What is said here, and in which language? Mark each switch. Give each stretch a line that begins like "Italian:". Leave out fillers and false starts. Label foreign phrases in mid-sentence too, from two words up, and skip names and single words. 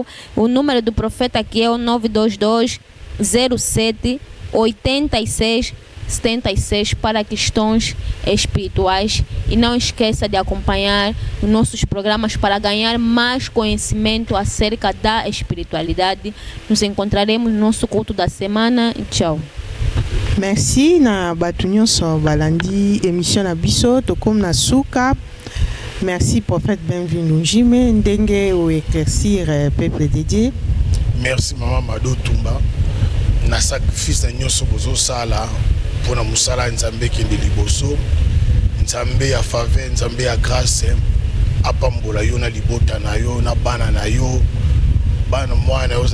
Portuguese: O número do profeta aqui é o 922 07 86 76 para questões espirituais. E não esqueça de acompanhar os nossos programas para ganhar mais conhecimento acerca da espiritualidade. Nos encontraremos no nosso culto da semana. Tchau.
Lingala: Merci na batunyo so balandi émission na biso to comme na suka.
French: Merci prophète Bienvenu Jimé
Lingala: ndenge o
French: éclaircir peuple de Dieu.
Lingala: Merci maman Mado Tumba na sacrifice na nyoso bozo sala pona musala nzambe kende liboso, nzambe ya faveur, nzambe ya grâce apambola yo na libota na yo na bana na yo, bana mwana yo